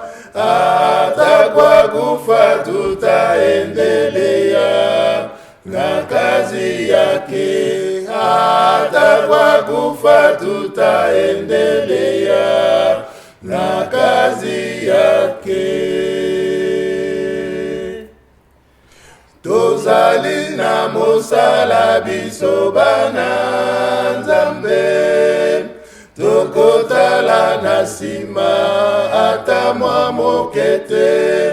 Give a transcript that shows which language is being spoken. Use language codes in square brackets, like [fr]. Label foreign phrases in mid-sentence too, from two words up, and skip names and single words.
[sw] Hata kwa kufa tutaendelea na kazi yake. Hata kwa kufa tutaendelea na kazi yake. [ln] Tozali na mosala biso bana Nzambe. Tokotala na sima ata mwa mokete.